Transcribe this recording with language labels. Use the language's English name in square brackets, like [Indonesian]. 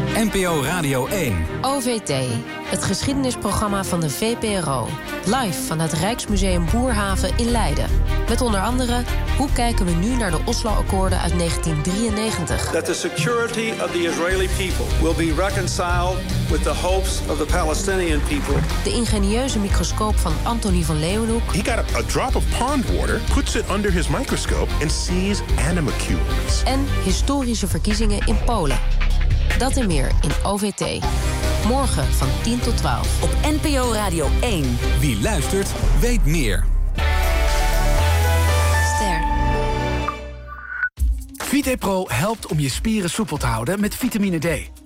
[Dutch] NPO Radio 1. OVT, het geschiedenisprogramma van de VPRO. Live van het Rijksmuseum Boerhaven in Leiden. Met onder andere, hoe kijken we nu naar de Oslo-akkoorden uit 1993? [English] That the security of the Israeli people will be reconciled with the hopes of the Palestinian people. [Dutch] De ingenieuze microscoop van Anthony van Leeuwenhoek. [English] He got a drop of pond water, puts it under his microscope and sees animalcules. [Dutch] En historische verkiezingen in Polen. Dat en meer in OVT. Morgen van 10 tot 12 op NPO Radio 1. Wie luistert, weet meer. Ster. VitaPro helpt om je spieren soepel te houden met vitamine D.